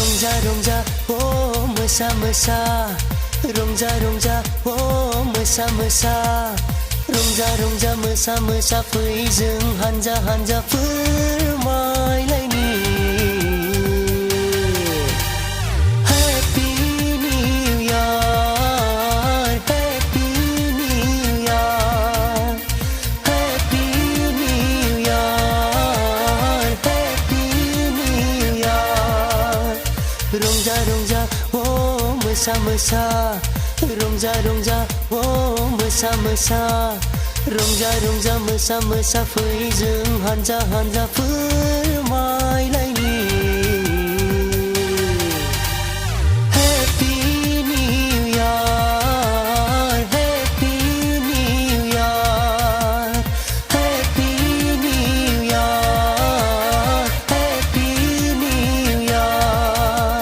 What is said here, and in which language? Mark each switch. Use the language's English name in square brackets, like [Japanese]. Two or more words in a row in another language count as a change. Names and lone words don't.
[Bodo] rongja, oh mesra-mesra. Rongja, oh mesra-mesra. Rongja, mesra-mesra fui जों हानजा फोरमायलायनि [English] Happy New Year, Happy New Year, Happy New Year, Happy New Year. [Bodo] Rongja, oh mesra-mesra. Rongja, oh mesra-mesra. Rongja, mesra-mesra fui जों हानजा फोरमायलायनि [English] Happy New Year, Happy New Year, Happy New Year, Happy New Year.